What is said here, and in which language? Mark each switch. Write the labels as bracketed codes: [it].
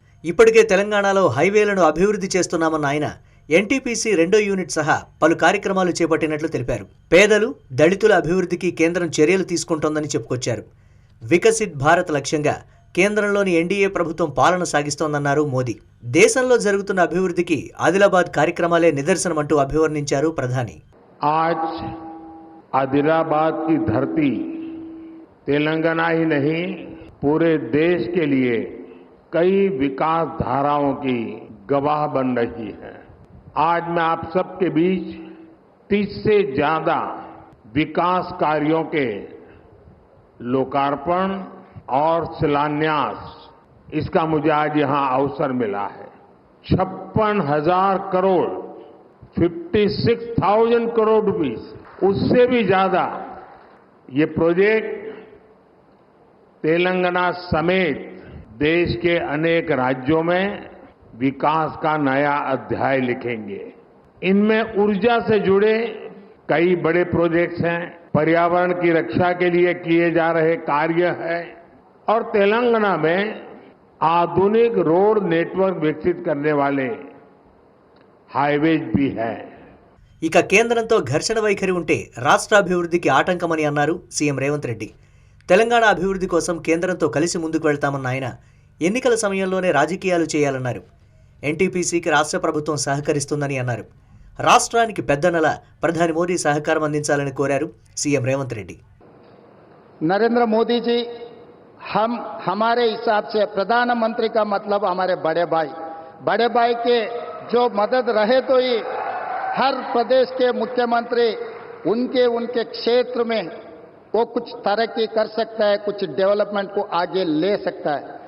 [te] ఇప్పటికే తెలంగాణలో హైవేలను అభివృద్ధి చేస్తున్నామన్న ఆయన ఎన్టీపీసీ 2వ యూనిట్ సహా పలు కార్యక్రమాలు చేపట్టినట్లు తెలిపారు. పేదలు, దళితుల అభివృద్ధికి కేంద్రం చర్యలు తీసుకుంటోందని చెప్పుకొచ్చారు. వికసిత్ భారత్ లక్ష్యంగా కేంద్రంలోని ఎన్డీఏ ప్రభుత్వం పాలన సాగిస్తోందన్నారు మోదీ. దేశంలో జరుగుతున్న అభివృద్ధికి ఆదిలాబాద్ కార్యక్రమాలే నిదర్శనమంటూ అభివర్ణించారు ప్రధాని. [hi] आज आदिलाबाद की धरती तेलंगाना ही नहीं पूरे देश के लिए कई विकास धाराओं की गवाह बन रही है. आज मैं आप सबके बीच 30 से ज्यादा विकास कार्यों के लोकार्पण और शिलान्यास इसका मुझे आज यहां अवसर मिला है. 56,000 करोड़ 56,000 करोड़ रुपीस उससे भी ज्यादा ये प्रोजेक्ट तेलंगाना समेत देश के अनेक राज्यों में विकास का नया अध्याय लिखेंगे. इनमें ऊर्जा से जुड़े कई बड़े प्रोजेक्ट्स हैं, पर्यावरण की रक्षा के लिए किए जा रहे कार्य है और तेलंगाना में आधुनिक रोड नेटवर्क विकसित करने वाले हाईवेज भी है. [te] ఇక కేంద్రంతో ఘర్షణ వైఖరి ఉంటే రాష్ట్రాభివృద్ధికి ఆటంకమని అన్నారు సీఎం రేవంత్ రెడ్డి. తెలంగాణ అభివృద్ధి కోసం కేంద్రంతో కలిసి ముందుకు వెళ్తామన్న ఆయన ఎన్నికల సమయంలోనే రాజకీయాలు చేయాలన్నారు. ఎన్టీపీసీకి రాష్ట్ర ప్రభుత్వం సహకరిస్తుందని అన్నారు. రాష్ట్రానికి పెద్దనల ప్రధాని మోదీ సహకారం అందించాలని కోరారు సీఎం రేవంత్ రెడ్డి. [hi] नरेंद्र मोदी जी हम हमारे हिसाब से प्रधानमंत्री का मतलब हमारे बड़े भाई के जो मदद रहे तो ही हर प्रदेश के मुख्यमंत्री उनके क्षेत्र में वो कुछ तरक्की कर सकता है, कुछ डेवलपमेंट को आगे ले सकता है.